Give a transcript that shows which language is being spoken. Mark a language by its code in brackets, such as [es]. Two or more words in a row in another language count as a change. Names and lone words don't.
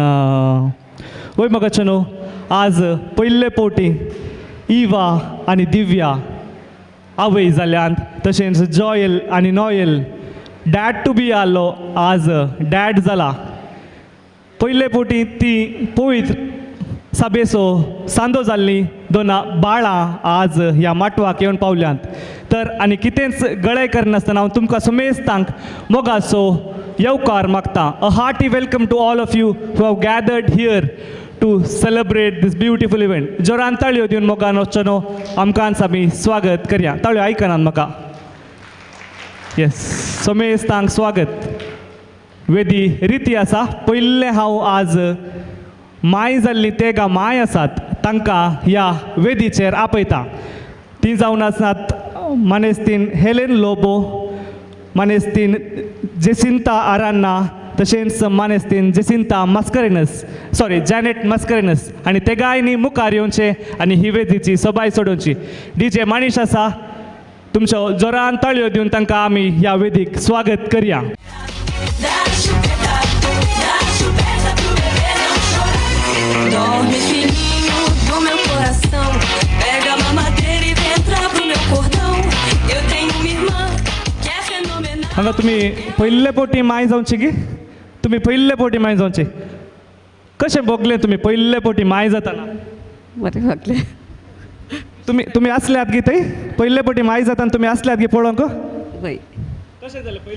[kok] वय म्हाका आज पयले पोटी इवा आनी दिव्या आवय जाल्यांत तशेंच जॉयल आनी नॉयल [en] dad to be [kok] आलो आज डॅड जाला. पयले पोटी ती पवित्र साबेसो सांदो जाल्ली दोना बाळां आज ह्या माटवाक येवन पावल्यांत. तर आनी कितेंच गळय करनासतना हांव तुमकां सुमेस्तांक मोगाचो येवकार मागता. [en] A hearty welcome to all of you who have gathered here to celebrate this beautiful event. [kok] जोरान ताळयो दिवन मोगान वचचो आमकांच आमी स्वागत करया. ताळयो आयकनात म्हाका. येस, सोमेस्तांक स्वागत. वेदी रिती आसा. पयले हांव आज माय जाल्ली ते गा माय आसात तांकां ह्या वेदीचेर आपयता. ती जावन आसात मानेस्तीन हेलेन लोबो, मानेस्तीन जेसिंता आरान्ना, तशेंच मानेस्तीन जेसिंता जॅनेट मास्करेनस आनी ते गायनी मुखार येवचे आनी ही वेदीची सबाय सोडोवची. डीजे मानीश आसा. तुमच्यो जोरान ताळयो दिवन तांकां आमी ह्या वेदीक स्वागत करया. [pt] Dorme fininho do meu coração, pega a mamadeira e vem entrar pro meu cordão. Eu tenho uma irmã que é fenomenal. [kok] हांगा तुमी पयले पोटी माय जावची गी. तुमी पयले पोटी माय जावची. कशें भोगलें तुमी पयले पोटी माय जाताना? बरें वागलें. तुमी आसल्यात गी थंय पयले पोटी माय जाताना तुमी आसल्यात गी पळोवंक? वय कशें जालें पयले?